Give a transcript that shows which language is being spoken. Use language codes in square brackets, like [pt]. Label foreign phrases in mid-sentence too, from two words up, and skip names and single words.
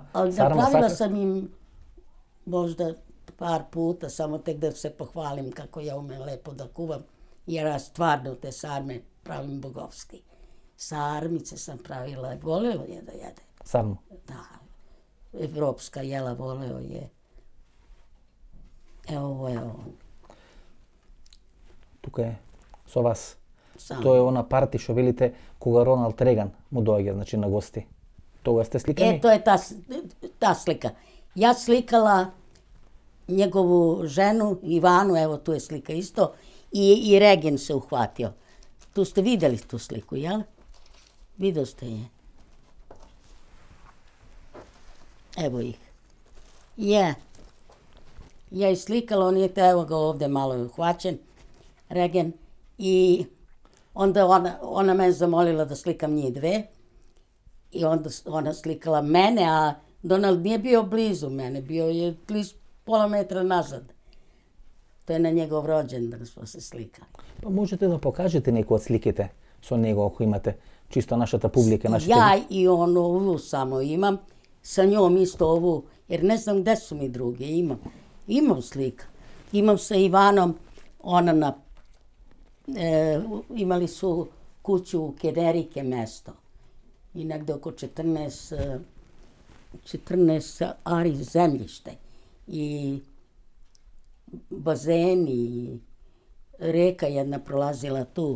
[sr] Ali napravila sam im možda par puta, samo tek da se pohvalim kako ja umem lepo da kuvam, jer ja stvarno te sarme pravim bogovski. Sarmice sam pravila, voleo je da jede. Sarmu? Da, evropska jela, voleo je. Evo, ovo je on. [mk] Тука е, со вас. [sr] Sam. [mk] Тоа е она парти што велите кога Роналд Реган му доаѓа, значи на гости. Тога сте сликани? [sr] To je ta slika. Ja slikala njegovu ženu, Ivanu, evo tu je slika isto, i Regan se uhvatio. Tu ste videli tu sliku, jel? Video ste je. Evo ih. Ja ih slikala, on je evo ga ovde malo uhvaćen, Regan, i onda ona me zamolila da slikam njih dve. I onda ona slikala mene, a Donald nije bio blizu mene, bio je pola metra nazad. To je na njegov rođendan smo se slikali. [mk] Па можете да покажете некои од сликите со него ако имате, чисто нашата публика, нашите... [sr] Ja i ovu samo imam, sa njom isto ovu, jer ne znam gde su mi druge, imam slika. Imam sa Ivanom, ona imali su kuću u Kenerike mesto. I negde oko 14 ari zemljište i bazeni i reka jedna prolazila tu.